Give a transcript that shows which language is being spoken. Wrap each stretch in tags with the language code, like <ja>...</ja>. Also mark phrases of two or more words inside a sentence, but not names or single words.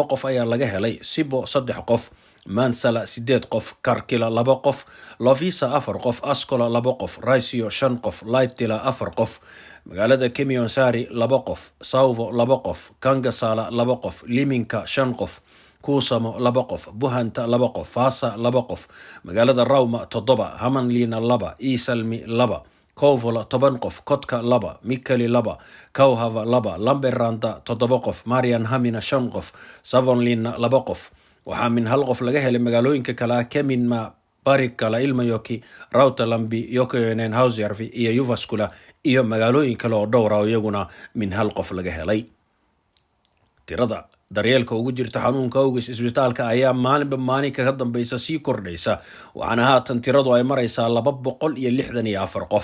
<so>qof ayaa laga helay, Sibbo 3 qof, Mäntsälä 8 qof, Karkkila 2 qof, Loviisa 4 qof, Askola 2 qof, Raisio 5 qof, Laittila 4 qof, magaalada Kemiönsaari 2 qof, Sauvo 2 qof, Kangasaala 2 qof, Liminka 5 qof, Kuusamo 2 qof, Buhanta 2 qof, Vaasa 2 qof, magaalada Rauma 7, Hamanliina 2, Iisalmi 2, Kouvola 10 qof, Kotka 2, Mikkeli 2, Kauhava 2, Lappeenranta 7 qof, Maarianhamina 5 qof, Savonlinna 2 qof. waxaa min 1 qof laga helay magaalooyinka kale Keminmaa, Parikkala, Ilmajoki, Rautalampi, Jokioinen, Hausjärvi iyo Jyväskylä iyo magaalooyin kale oo dhowr ah iyaguna min 1 qof laga helay. tirada daryeelka ugu jirta xanuunka awgiis isbitaalka ayaa maalinka ka dambeysa sii kordhaysa, waxaana haatan tiradu ay maraysaa 264 qof.</so>